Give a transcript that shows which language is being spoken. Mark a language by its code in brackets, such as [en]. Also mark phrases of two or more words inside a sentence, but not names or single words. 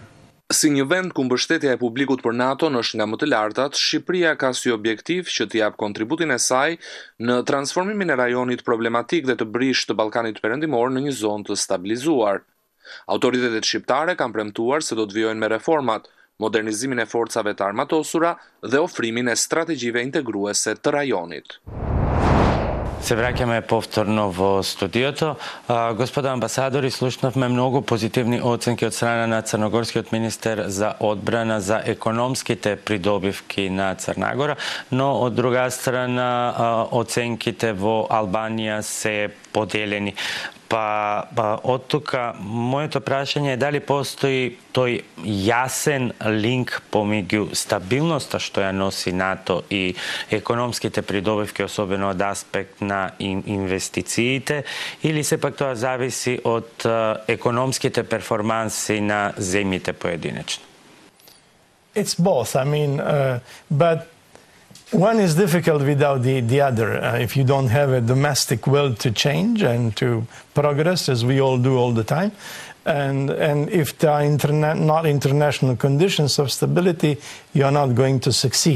[sq] Si një vend ku mbështetja e publikut për NATO është nga më të lartat, Shqipëria ka si objektiv që të jap kontributin e saj në transformimin e rajonit problematik dhe të brisht të Ballkanit Perëndimor në një zonë të stabilizuar. Autoritetet shqiptare kanë premtuar se do të vijojnë me reformat, modernizimin e forcave të armatosura dhe ofrimin e strategjive integruese të rajonit. [mk] Се враќаме повторно во студиото. Господа амбасадори, слушнавме многу позитивни оценки од страна на црногорскиот министер за одбрана за економските придобивки на Црна Гора, но од друга страна оценките во Албанија се поделени. Од тука, моето прашање е дали постои тој јасен линк помеѓу стабилноста што ја носи НАТО и економските придобивки, особено од аспект на инвестициите, или сепак тоа зависи од економските перформанси на земјите поединечно? [en] It's both. I mean, but one is difficult without the other. If you don't have a domestic will to change and to progress, as we all do all the time, and if there are not international conditions of stability, you are not going to succeed.